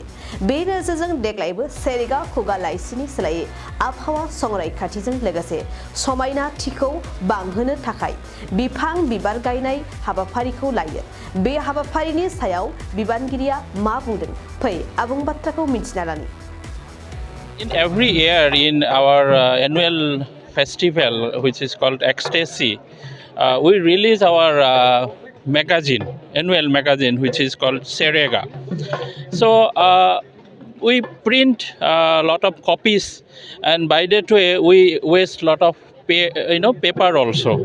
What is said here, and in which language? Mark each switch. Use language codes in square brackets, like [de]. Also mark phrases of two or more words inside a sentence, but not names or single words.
[brx] बे नोजोरजों देग्लायबो सेरेगा खुगा लाइसिनि सोलायै आबहावा संरैखाथिजों लोगोसे समायनाथिखौ बांहोनो थाखाय बिफां बिबार गायनाय हाबाफारिखौ लायो। बे हाबाफारिनि सायाव बिबानगिरिया मा बुंदों फै आबुं बाथ्राखौ मिथिना लानि। [en] In every year in our annual festival, which is called Ecstasy, we release our magazine, annual magazine, which is called Serega. So we print a lot of copies, and by that way we waste a lot of paper also.